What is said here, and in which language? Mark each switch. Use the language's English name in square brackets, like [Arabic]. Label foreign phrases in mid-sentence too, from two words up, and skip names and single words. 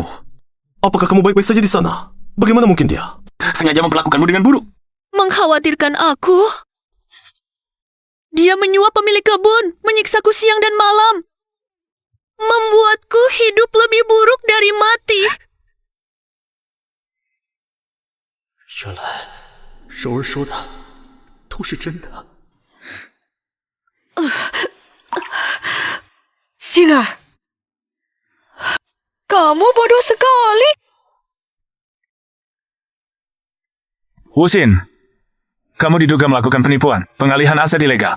[Indonesian] Apakah kamu baik-baik saja di sana? Bagaimana mungkin dia sengaja memperlakukanmu dengan buruk? Mengkhawatirkan aku? Dia menyuap pemilik kebun, menyiksaku siang dan malam. Membuatku hidup lebih buruk dari mati. [Chinese] 原来柔儿说的都是真的。 [Indonesian] Sina, kamu bodoh sekali. Wusin, kamu diduga melakukan penipuan, pengalihan aset ilegal.